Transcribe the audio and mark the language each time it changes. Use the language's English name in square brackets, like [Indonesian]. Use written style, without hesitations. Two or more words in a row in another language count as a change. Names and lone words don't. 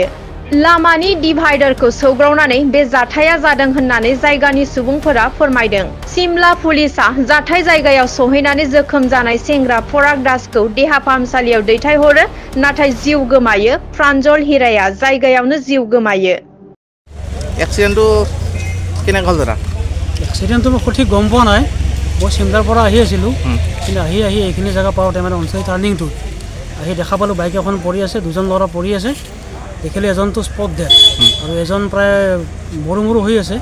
[Bodo] लामानि डिभाइडारखौ सौग्रावनानै बे जाथाया जादों होननानै जायगानि सुबुंफोरा फोरमायदों। सिमला पुलिसआ जाथाय जायगायाव सहैनानै जोखोम जानाय सेंग्रा पराग दासखौ देहा फाहामसालियाव दैथायहरो, नाथाय जिउ गोमायो। प्रान्जल हिराया जायगायावनो जिउ गोमायो। [Assamese] एक्सिडेन्टটো কেনে হ'ল দাদা? एक्सिडेन्टটো মই সঠিক গম পোৱা নাই। মই চিমলাৰ পৰা আহি আছিলোঁ, কিন্তু আহি এইখিনি জেগা পাওঁতে মানে অঞ্চল টাৰ্ণিংটোত আহি দেখা পালোঁ বাইক এখন পৰি আছে, দুজন ল'ৰা পৰি আছে। দেখিলে এজনটো [English] spot dead [Assamese] আৰু এজন প্ৰায় মৰু মৰু হৈ আছে।